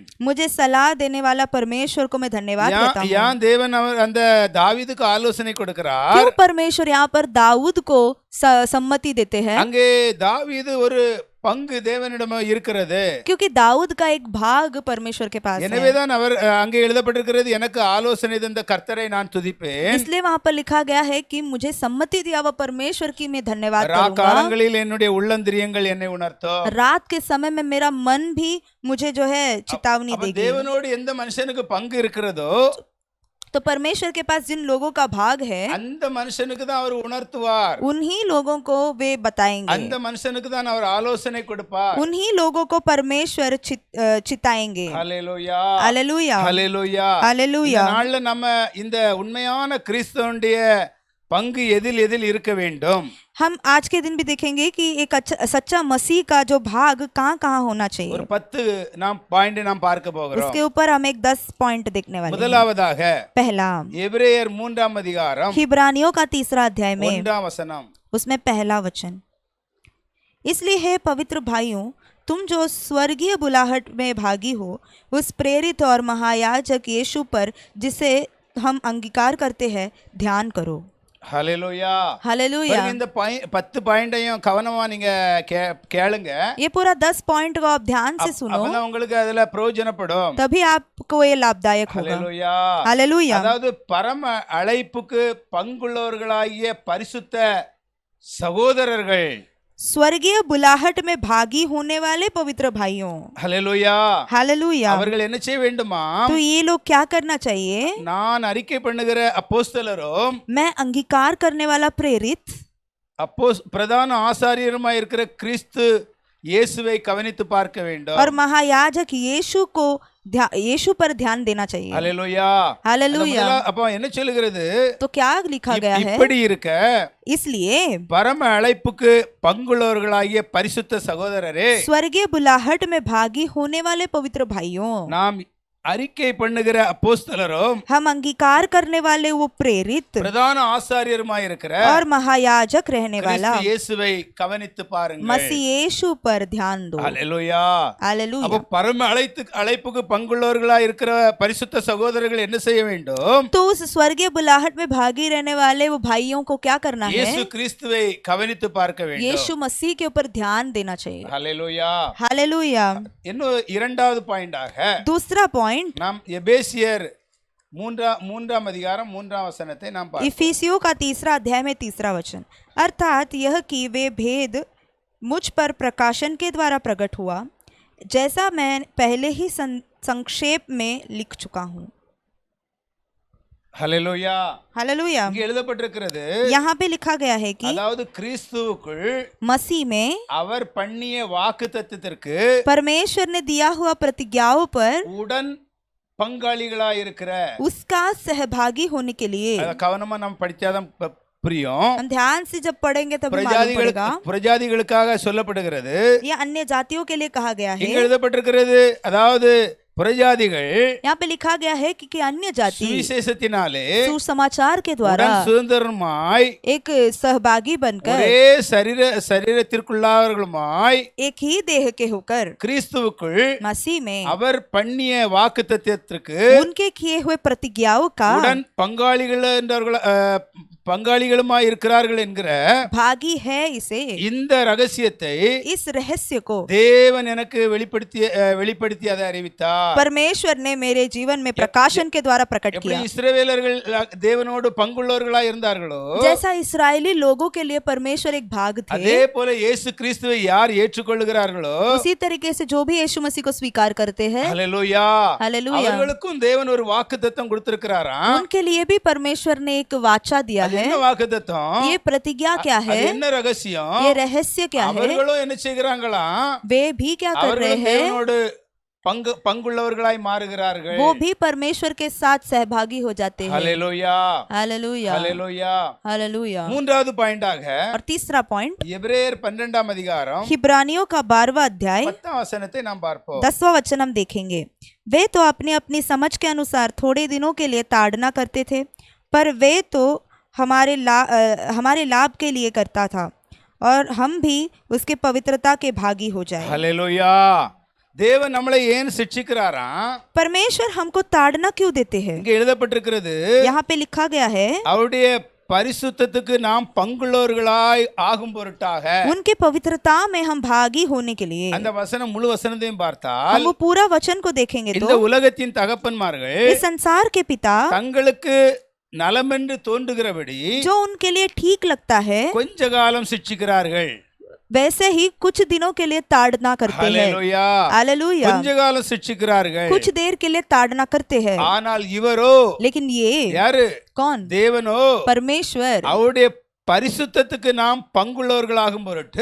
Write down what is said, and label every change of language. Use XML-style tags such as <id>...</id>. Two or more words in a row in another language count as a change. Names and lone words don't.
<hi>मुझे सलाह देने वाला परमेश्वर को मैं धन्यवाद देता हूँ।</hi> <ta>யான் தேவன் அந்த தாவீதுக்கு ஆலோசனை கொடுக்கிறார்.</ta> <hi>क्यों परमेश्वर यहाँ पर दाऊद को सम्मति देते हैं?</hi> <ta>அங்கே தாவீது ஒரு பங்கு தேவனிடம் இருக்கிறது.</ta> <hi>क्योंकि दाऊद का एक भाग परमेश्वर के पास है।</hi> <ta>எனவேதான் அவர் அங்கே எழுதப்பட்டிருக்கிறது, எனக்கு ஆலோசனை தந்த கர்த்தரை நான் துதிப்பேன்.</ta> <hi>इसलिए वहाँ पर लिखा गया है कि मुझे सम्मति दिया वह परमेश्वर की मैं धन्यवाद करूंगा।</hi> <ta>காலங்களில் என்னுடைய உள்ளந்திரியங்கள் என்னை உணர்த்தும்।</ta> <hi>रात के समय में मेरा मन भी मुझे जो है चेतावनी देगी।</hi> <ta>தேவனோடு எந்த மனுஷனுக்கு பங்கு இருக்கிறதோ,</ta> <hi>तो परमेश्वर के पास जिन लोगों का भाग है,</hi> <ta>அந்த மனுஷனுக்கு தான் அவர் உணர்த்துவார்.</ta> <hi>उन्हीं लोगों को वे बताएंगे।</hi> <ta>அந்த மனுஷனுக்கு தான் அவர் ஆலோசனை கொடுப்பார்.</ta> <hi>उन्हीं लोगों को परमेश्वर चिताएंगे।</hi> <ta>ஹல்லேலூயா,</ta> <hi>हालेलुया,</hi> <ta>ஹல்லேலூயா.</ta> <hi>हालेलुया।</hi> <ta>இந்த நாள்ல நம்ம இந்த உண்மையான கிறிஸ்துவனுடைய பங்கு எதில் இருக்க வேண்டும்?</ta> <hi>हम आज के दिन भी देखेंगे कि एक अच्छा सच्चा मसीह का जो भाग कहाँ होना चाहिए।</hi> <ta>ஒரு 10 பாயிண்ட் நாம் பார்க்க போகிறோம்.</ta> <hi>उसके ऊपर हम एक 10 पॉइंट देखने वाले हैं।</hi> <ta>முதலாவதாக,</ta> <hi>पहला,</hi> <ta>எபிரேயர் 3ஆம் அதிகாரம்</ta> <hi>हिब्रानियों का 3रा अध्याय में</hi> <ta>1ஆம் वचனம்,</ta> <hi>उसमें पहला वचन, इसलिए हे पवित्र भाइयों, तुम जो स्वर्गीय बुलाहट में भागी हो, उस प्रेरित और महायाजक यीशु पर जिसे हम अंगीकार करते हैं ध्यान करो।</hi> <ta>ஹல்லேலூயா,</ta> <hi>हालेलुया।</hi> <ta>இந்த 10 பாயிண்டையும் கவனமா நீங்க கேளுங்க.</ta> <hi>ये पूरा 10 पॉइंट को आप ध्यान से सुनो,</hi> <ta>அப்பதான் உங்களுக்கு அதுல பிரயோஜனப்படும்.</ta> <hi>तभी आपको ये लाभदायक होगा।</hi> <ta>ஹல்லேலூயா,</ta> <hi>हालेलुया।</hi> <ta>அதாவது பரம அழைப்புக்கு பங்குள்ளவர்களாகிய பரிசுத்த சகோதரர்கள்,</ta> <hi>स्वर्गीय बुलाहट में भागी होने वाले पवित्र भाइयों।</hi> <ta>ஹல்லேலூயா,</ta> <hi>हालेलुया।</hi> <ta>அவர்கள் என்ன செய்ய வேண்டுமா?</ta> <hi>तो ये लोग क्या करना चाहिए?</hi> <ta>நான் அறிக்கை பண்ணுகிற அப்போஸ்தலரும்,</ta> <hi>मैं अंगीकार करने वाला प्रेरित,</hi> <ta>பிரதான ஆசாரியருமாய் இருக்கிற கிறிஸ்து இயேசுவை கவனித்து பார்க்க வேண்டும்.</ta> <hi>और महायाजक यीशु पर ध्यान देना चाहिए।</hi> <ta>ஹல்லேலூயா,</ta> <hi>हालेलुया।</hi> <ta>அப்ப என்ன சொல்லுகிறது?</ta> <hi>तो क्या लिखा गया है?</hi> <ta>இப்படி இருக்க,</ta> <hi>इसलिए</hi> <ta>பரம அழைப்புக்கு பங்குள்ளவர்களாகிய பரிசுத்த சகோதரரே,</ta> <hi>स्वर्गीय बुलाहट में भागी होने वाले पवित्र भाइयों,</hi> <ta>நாம் அறிக்கை பண்ணுகிற அப்போஸ்தலரும்,</ta> <hi>हम अंगीकार करने वाले वो प्रेरित</hi> <ta>பிரதான ஆசாரியருமாய் இருக்கிற</ta> <hi>और महायाजक रहने वाला</hi> <ta>கிறிஸ்து இயேசுவை கவனித்து பாருங்கள்.</ta> <hi>मसीह यीशु पर ध्यान दो।</hi> <ta>ஹல்லேலூயா.</ta> <hi>हालेलुया।</hi> <ta>அப்ப பரம அழைப்புக்கு பங்குள்ளவர்களாய் இருக்கிற பரிசுத்த சகோதரர்கள் என்ன செய்ய வேண்டும்?</ta> <hi>तो उस स्वर्गीय बुलाहट में भागी रहने वाले वो भाइयों को क्या करना है?</hi> <ta>இயேசு கிறிஸ்துவை கவனித்து பார்க்க வேண்டும்.</ta> <hi>यीशु मसीह के ऊपर ध्यान देना चाहिए।</hi> <ta>ஹல்லேலூயா.</ta> <hi>हालेलुया।</hi> <ta>இன்னும் இரண்டாவது பாயிண்டாக,</ta> <hi>दूसरा पॉइंट,</hi> <ta>நாம் எபேசியர் 3ஆம் அதிகாரம் 3ஆம் வசனத்தை நாம் பார்ப்போம்.</ta> <hi>इफिसियों का 3रा अध्याय में 3रा वचन, अर्थात यह कि वे भेद मुझ पर प्रकाशन के द्वारा प्रकट हुआ, जैसा मैं पहले ही संक्षेप में लिख चुका हूँ।</hi> <ta>ஹல்லேலூயா.</ta> <hi>हालेलुया।</hi> <ta>இங்கே எழுதப்பட்டிருக்கிறது,</ta> <hi>यहाँ पे लिखा गया है कि</hi> <ta>அதாவது கிறிஸ்துவுக்குள்</ta> <hi>मसीह में</hi> <ta>அவர் பண்ணிய வாக்குத்தத்தத்திற்கு</ta> <hi>परमेश्वर ने दिया हुआ प्रतिज्ञाओं पर</hi> <ta>உடன் பங்காளிகளாய் இருக்கிற,</ta> <hi>उसका सहभागी होने के लिए,</hi> <ta>கவனமா நம்ம படிச்சாதான் புரியும்.</ta> <hi>हम ध्यान से जब पढ़ेंगे तब मालूम पड़ेगा।</hi> <ta>பிரஜாதிகளுக்காக சொல்லப்படுகிறது,</ta> <hi>ये अन्य जातियों के लिए कहा गया है।</hi> <ta>இங்க எழுதப்பட்டிருக்கிறது, அதாவது புறஜாதிகள்</ta> <hi>यहाँ पे लिखा गया है कि अन्य जाति</hi> <ta>சுவிசேஷத்தினாலே</ta> <hi>सुसमाचार के द्वारा</hi> <ta>உடன் சுதந்திரமாய்,</ta> <hi>एक सहभागी बनकर,</hi> <ta>ஒரே சரீரத்திற்குள்ளார்களுமாய்,</ta> <hi>एक ही देह के होकर</hi> <ta>கிறிஸ்துவுக்குள்</ta> <hi>मसीह में</hi> <ta>அவர் பண்ணிய வாக்குத்தத்தத்திற்கு</ta> <hi>उनके किए हुए प्रतिज्ञाओं का</hi> <ta>உடன் பங்காளிகளுமாய் இருக்கிறார்கள் என்கிற</ta> <hi>भागी है। इसे,</hi> <ta>இந்த ரகசியத்தை</ta> <hi>इस रहस्य को</hi> <ta>தேவன் எனக்கு வெளிப்படுத்தி அதை அறிவித்தார்.</ta> <hi>परमेश्वर ने मेरे जीवन में प्रकाशन के द्वारा प्रकट</hi> <ta>எப்படி</ta> <hi>किया।</hi> <ta>இஸ்ரவேலர்கள் தேவனோடு பங்குள்ளவர்களாய் இருந்தார்களோ,</ta> <hi>जैसा इस्राएली लोगों के लिए परमेश्वर एक भाग थे,</hi> <ta>அதே போல இயேசு கிறிஸ்துவை யார் ஏற்றுக்கொள்கிறார்களோ,</ta> <hi>उसी तरीके से जो भी यीशु मसीह को स्वीकार करते हैं,</hi> <ta>ஹல்லேலூயா,</ta> <hi>हालेलुया,</hi> <ta>அவர்களுக்கும் தேவன் ஒரு வாக்குத்தத்தம் கொடுத்திருக்கிறாராம்.</ta> <hi>उनके लिए भी परमेश्वर ने एक वाचा दिया है। है,</hi> <ta>என்ன வாக்குத்தத்தம்,</ta> <hi>ये प्रतिज्ञा क्या</hi> <ta>அது</ta> <hi>है,</hi> <ta>என்ன ரகசியம்?</ta> <hi>ये रहस्य क्या है।</hi> <ta>அவர்களும் என்ன செய்கிறாங்களாம்,</ta> <hi>वे भी क्या कर रहे</hi> <ta>அவர்களும்</ta> <hi>हैं,</hi> <ta>தேவனோடு பங்குள்ளவர்களாய் மாறுகிறார்கள்.</ta> <hi>वो भी परमेश्वर के साथ सहभागी हो जाते हैं।</hi> <ta>ஹல்லேலூயா,</ta> <hi>हालेलुया,</hi> <ta>ஹல்லேலூயா.</ta> <hi>हालेलुया।</hi> <ta>மூன்றாவது பாயிண்டாக</ta> <hi>और तीसरा पॉइंट,</hi> <ta>எபிரேயர் 12ஆம் அதிகாரம்</ta> <hi>हिब्रानियों का 12वां अध्याय</hi> <ta>10ஆம் वचனத்தை நாம் பார்ப்போம்.</ta> <hi>10वां वचन हम देखेंगे। वे तो अपनी अपनी समझ के अनुसार थोड़े दिनों के लिए ताड़ना करते थे, पर वे तो हमारे लाभ के लिए करता था, और हम भी उसके पवित्रता के भागी हो जाए।</hi> <ta>ஹல்லேலூயா. தேவன் நம்மளை ஏன் சிட்சிக்கிறாராம்?</ta> <hi>परमेश्वर हमको ताड़ना क्यों देते हैं?</hi> <ta>இங்கே எழுதப்பட்டிருக்கிறது,</ta> <hi>यहाँ पे लिखा गया है,</hi> <ta>அவருடைய பரிசுத்தத்துக்கு நாம் பங்குள்ளவர்களாய் ஆகும் பொருட்டாக.</ta> <hi>उनके पवित्रता में हम भागी होने के लिए।</hi> <ta>அந்த வசனம் முழு வசனத்தையும் பார்த்தால்,</ta> <hi>हम वो पूरा वचन को देखेंगे</hi> <ta>இந்த</ta> <hi>तो</hi> <ta>உலகத்தின் தகப்பன்மார்கள்</ta> <hi>इस संसार के पिता</hi> <ta>தங்களுக்கு நலமென்று தோன்றுகிறபடி</ta> <hi>जो उनके लिए ठीक लगता है,</hi> <ta>கொஞ்ச காலம் சிட்சிக்கிறார்கள்.</ta> <hi>वैसे ही कुछ दिनों के लिए ताड़ना करते हैं।</hi> <ta>ஹல்லேலூயா.</ta> <hi>हालेलुया।</hi> <ta>கொஞ்ச காலம் சிட்சிக்கிறார்கள்.</ta> <hi>कुछ देर के लिए ताड़ना करते हैं,</hi> <ta>ஆனால் இவரோ,</ta> <hi>लेकिन ये</hi> <ta>யாரு?</ta> <hi>कौन?</hi> <ta>தேவனோ,</ta> <hi>परमेश्वर</hi> <ta>அவருடைய பரிசுத்தத்துக்கு நாம் பங்குள்ளவர்களாகும் பொருட்டு</ta>